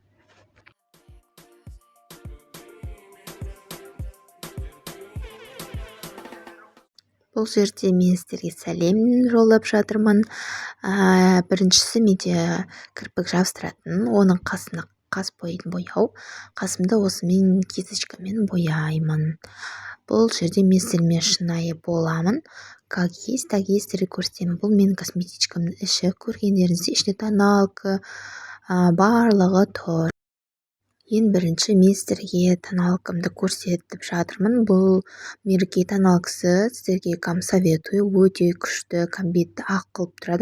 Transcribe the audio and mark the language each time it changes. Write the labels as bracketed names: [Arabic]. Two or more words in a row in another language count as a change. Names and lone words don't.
[Kazakh] Бұл жерде мен сіздерге сәлем жолдап жатырмын. Біріншісі менде кірпік жабыстыратын, оның қасына қас бояйтын бояу. Қасымды осымен кисточкамен бояймын. Бұл жерде мен сіздермен шынайы боламын. [Russian] Как есть, так есть [Kazakh] сіздерге көрсетемін. Бұл менің косметичкамның іші. Көргендеріңізде ішінде тоналка барлығы тұр. Ең бірінші мен сіздерге тоналкамды көрсетіп жатырмын. Бұл мерке тоналкасы, сіздерге советую, өте күшті, бетті ақ қылып тұрады.